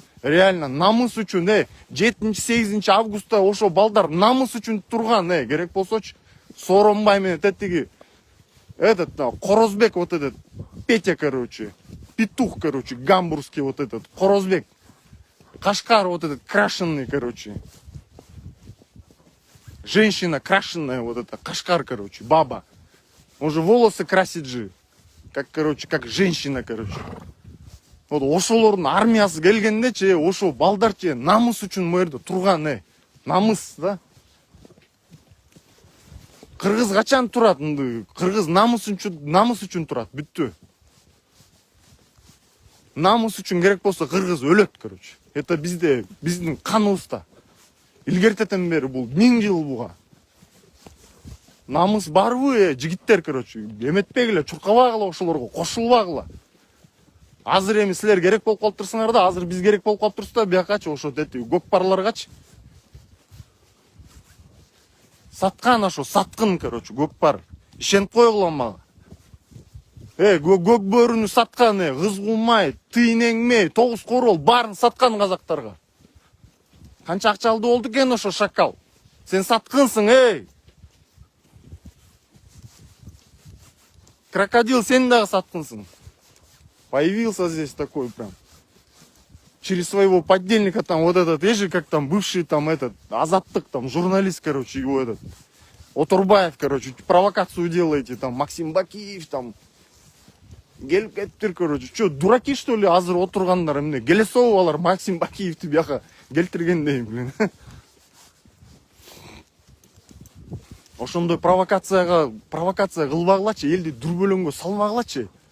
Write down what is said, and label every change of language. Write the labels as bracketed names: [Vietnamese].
[Russian] Реально [Kyrgyz] намыс үчүн 7-8 августта ошо балдар намыс үчүн турган, керек болсочу Сооронбай менен тетиги Корозбек, [Russian] вот этот Петя, короче, петух, короче, гамбургский, вот этот Корозбек, Кашкар, вот этот крашеный, короче, женщина крашеная, вот это Кашкар, короче, баба, он же волосы красит же, как женщина, короче. [Kyrgyz] Вот ошолордун армиясы келгенде ошо балдар намыс үчүн мөрдө турган, намыс да. Кыргыз качан турат? Кыргыз намыс үчүн турат, бүттү. Намыс үчүн керек болсо кыргыз өлөт, короче. Это биздин каныбызда. Илгертетен бери бул 1000 жыл буга. Намыс барбы, жигиттер, короче. Эметпегиле, чуркабагыла ошолорго, кошулбагыла. Азыр эми силер керек болуп калыптырсыңар да, азыр биз керек болуп калыптырбыз да, биякачы ошо көкпарларгачы. Саткан ошо, саткын, короче, көкпар. Ишенип койгула мага. Көк бөрүнү саткан, кызгулмай, тыйнеңмей, 9 корол баарын саткан казактарга. Канча акча алды болду экен ошо шакал. Сен саткынсың, Крокодил, сен дагы саткынсың. [Russian] Появился здесь такой прям. Через своего подельника там вот этот, есть же как там бывший там Азаттык там журналист, короче, его Отурбаев, короче, провокацию делаете, там Максим Бакиев там. [Kyrgyz] Келиптир, [Russian] короче. Что, дураки что ли, [Kyrgyz] азыр отургандар эмне? Келесовалар Максим Бакиевти бияка келтиргендей, блин. Ошондой провокация кылбагылачы, элди дүрбөлөңгө салмагылачы.